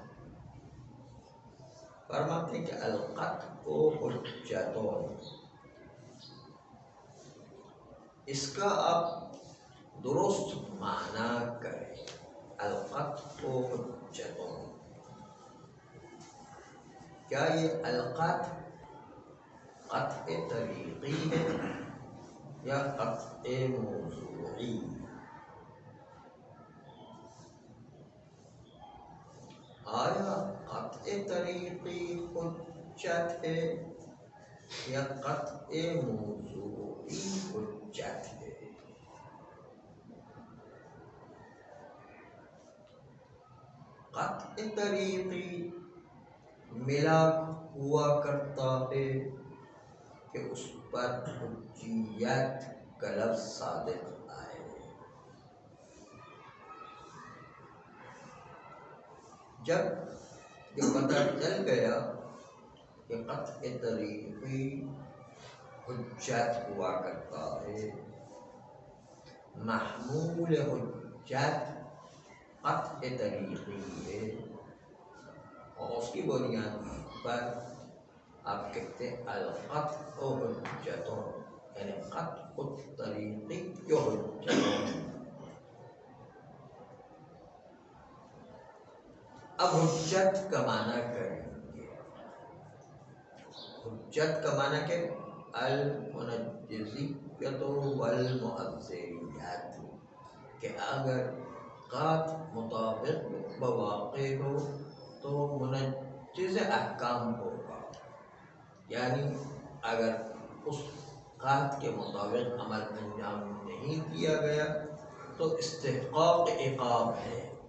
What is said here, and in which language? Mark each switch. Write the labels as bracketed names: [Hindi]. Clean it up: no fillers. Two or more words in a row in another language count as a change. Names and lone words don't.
[Urdu] فرماتے ہیں کہ [Arabic] القطع حجتون، [Urdu] اس کا آپ درست معنی کریں۔ [Arabic] القطع حجتون، [Urdu] کیا یہ القطع قطع طریقی ہے یا قطع موضوعی؟ آیا قطع طریقی حجت ہے یا قطع موضوعی حجت ہے؟ قطع طریقی ملاک ہوا کرتا ہے کہ اس پر حجیت کا لفظ صادق آئے۔ جب یہ پتہ چل گیا کہ قطع طریقی حجت ہوا کرتا ہے، محمول حجت قطع طریقی ہے، اور اس کی بنیاد پر آپ کہتے ہیں [Arabic] القطع حجتون، [Urdu] یعنی [Arabic] قطع الطریقی حجتون۔ [Urdu] اب حجت کا معنی کریں گے۔ حجت کا معنی کہ [Arabic] المنجزیت والمؤثریت، [Urdu] کہ اگر قطع مطابق بواقع ہو تو منجز احکام ہوگا، یعنی اگر اس قطع کے مطابق عمل انجام نہیں دیا گیا تو استحقاق عقاب ہے،